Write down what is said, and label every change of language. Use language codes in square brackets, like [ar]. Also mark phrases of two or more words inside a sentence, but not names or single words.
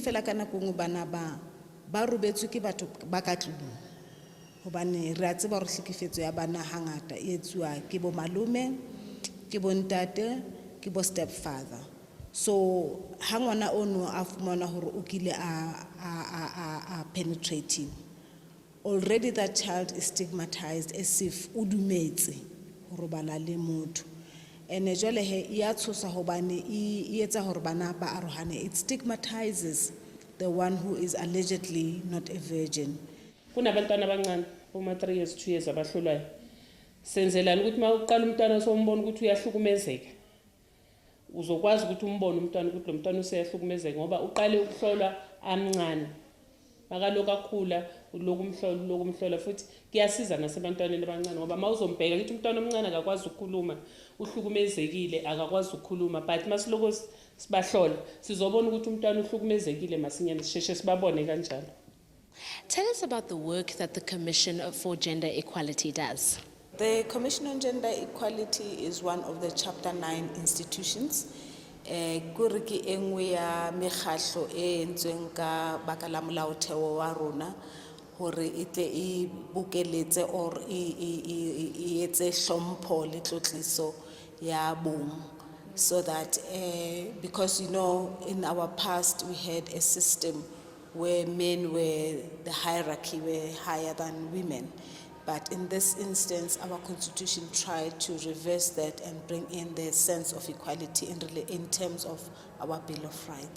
[st] fela kana kongwe bana ba robetswe ke batho ba ka tlung hobane re a tseba hore hlekefetso ya bana hangata e etsuwa ke bo malume ke bo ntate ke bo stepfather so hangwana ono a fumana hore o kile a [en] penetrating already that child is stigmatized as if [st] udumetse hore bana le motho. And jwale he ya tshosa hobane e etsa hore bana ba arohane. [en] It stigmatizes the one who is allegedly not a virgin. [zu] Kunabantwana abancane oma 3 years 2 years abahlolwayo. Senzelana ukuthi mawuqala umntwana sombona ukuthi uyahlukumezeka. Uzokwazi ukuthi umbone umntwana ukuthi lo mntwana useyahlukumezeka ngoba uqale ukuhlolwa amncane. Makaloku akhula ulokumhlola futhi kuyasiza nasebantwaneni abancane ngoba mawuzombheka ukuthi umntwana omncane akakwazi ukukhuluma uhlukumezekile akakwazi ukukhuluma but masiloko sibahlola sizobona ukuthi umntwana uhlukumezekile masinyane sisheshe sibabone kanjalo. [en] Tell us about the work that the Commission for Gender Equality does. The Commission on Gender Equality is one of the Chapter 9 institutions. [st] Kuriki engwe ya mekhatlo e entsweng ka baka la molaotheo wa rona hore itle e bokeletse or e etse hlompho le tlotliso ya bong, [en] so that because you know in our past we had a system where men were the hierarchy were higher than women. But in this instance, our constitution tried to reverse that and bring in the sense of equality in terms of our Bill of Rights.